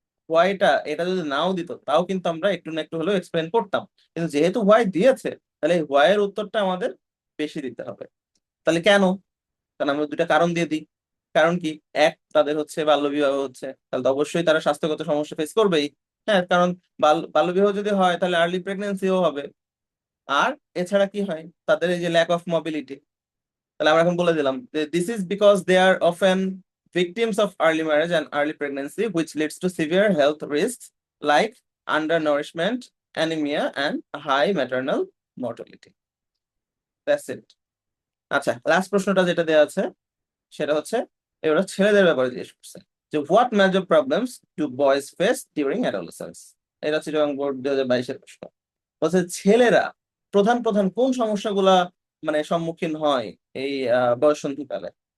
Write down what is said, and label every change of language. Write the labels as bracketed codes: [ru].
[bn] হোয়াইটা এটা যদি নাও দিত তাও কিন্তু আমরা একটু না একটু হলেও এক্সপ্লেন করতাম, কিন্তু যেহেতু হোয়াই দিয়েছে তাহলে হোয়াই এর উত্তরটা আমাদের বেশি দিতে হবে। তাহলে কেন? কারণ আমরা দুইটা কারণ দিয়ে দিই। কারণ কি, এক, তাদের হচ্ছে বাল্যবিবাহ হচ্ছে, তাহলে তো অবশ্যই তারা স্বাস্থ্যগত সমস্যা ফেস করবেই। হ্যাঁ, কারণ বাল্যবিবাহ যদি হয় তাহলে আর্লি প্রেগনেন্সিও হবে। আর এছাড়া কি হয়, তাদের এই যে ল্যাক অফ মোবিলিটি। তাহলে আমরা এখন বলে দিলাম যে [en] This is because they are often victims of early marriage and early pregnancy which leads to severe health risks like undernourishment, anemia and high maternal mortality. That's it. [bn] আচ্ছা, last প্রশ্নটা যেটা দেওয়া আছে সেটা হচ্ছে এবার ছেলেদের ব্যাপারে জিজ্ঞেস করছে যে [en] What major problems do boys face during adolescence. [bn] এটা চিটাগং বোর্ড 2022-এর প্রশ্ন। বলছে ছেলেরা প্রধান প্রধান কোন সমস্যাগুলা মানে সম্মুখীন হয় এই বয়ঃসন্ধিকালে।